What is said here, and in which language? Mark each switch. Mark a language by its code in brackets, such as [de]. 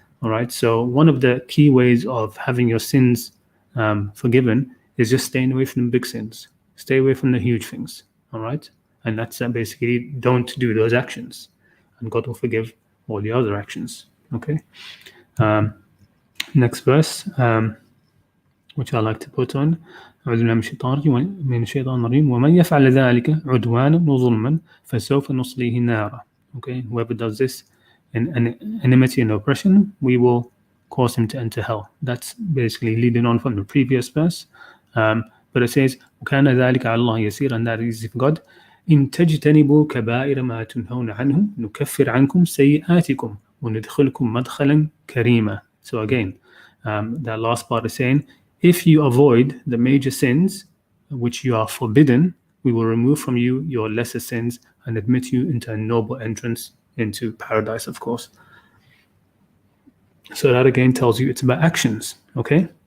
[en] All right, so one of the key ways of having your sins forgiven is just staying away from the big sins. Stay away from the huge things. All right, and that's basically don't do those actions, and God will forgive all the other actions. Okay. Next verse, which I like to put on. [ar] أعوذ بالله من الشيطان الرجيم ومن يفعل ذلك عدوانا وظلما فسوف نصليه نارا. [en] Okay, whoever does this in enmity and oppression, we will cause him to enter hell. That's basically leading on from the previous verse. But it says [ar] وكان ذلك على الله يسير, [en] and that is if God [ar] إن تجتنبوا كبائر ما تنهون عنه نكفر عنكم سيئاتكم وندخلكم مدخلا كريما. [en] So again, that last part is saying, if you avoid the major sins which you are forbidden, we will remove from you your lesser sins and admit you into a noble entrance into paradise, of course. So that again tells you it's about actions, okay?